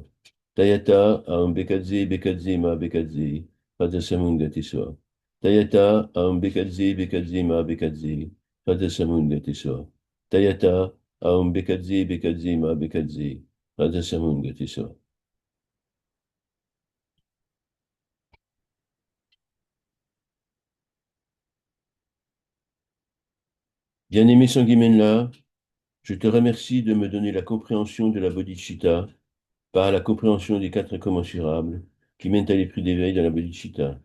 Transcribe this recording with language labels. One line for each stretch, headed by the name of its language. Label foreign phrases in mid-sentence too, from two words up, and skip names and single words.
Sanskrit: तद्यथा ॐ भैषज्ये भैषज्ये महा भैषज्ये राज समुद्गते स्वाहा. तद्यथा ॐ भैषज्ये भैषज्ये महा भैषज्ये राज समुद्गते स्वाहा. तद्यथा ॐ भैषज्ये भैषज्ये महा भैषज्ये राज समुद्गते स्वाहा.
French: Bien-aimé Sanguimenla, je te remercie de me donner la compréhension de la bodhicitta par la compréhension des quatre incommensurables qui mènent à l'esprit d'éveil dans la bodhicitta.